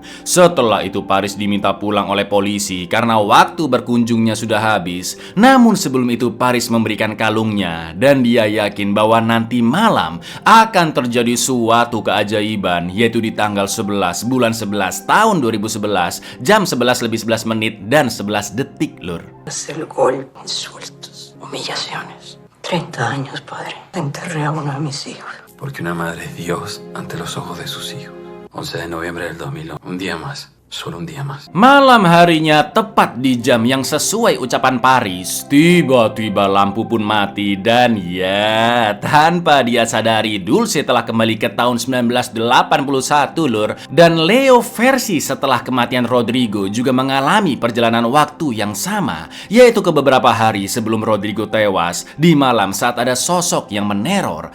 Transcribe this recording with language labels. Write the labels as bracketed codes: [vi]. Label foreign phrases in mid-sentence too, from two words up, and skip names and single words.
[id] Setelah itu Paris diminta pulang oleh polisi karena waktu berkunjungnya sudah habis. Namun sebelum itu Paris memberikan kalungnya, dan dia yakin bahwa nanti malam akan terjadi suatu keajaiban, yaitu di tanggal 11 bulan 11 tahun 2011 jam 11 lebih 11 menit dan 11 detik lur. [es] Hacer golpes, insultos, humillaciones. 30 años, padre. Enterré a uno de mis hijos. Porque una madre es Dios ante los ojos de sus hijos. 11 de noviembre del 2001. Un día más. Solo un día más. [id] Malam harinya tepat di jam yang sesuai ucapan Paris, tiba-tiba lampu pun mati, dan ya, tanpa dia sadari Dulce telah kembali ke tahun 1981 lur. Dan Leo versi setelah kematian Rodrigo juga mengalami perjalanan waktu yang sama, yaitu ke beberapa hari sebelum Rodrigo tewas, di malam saat ada sosok yang meneror.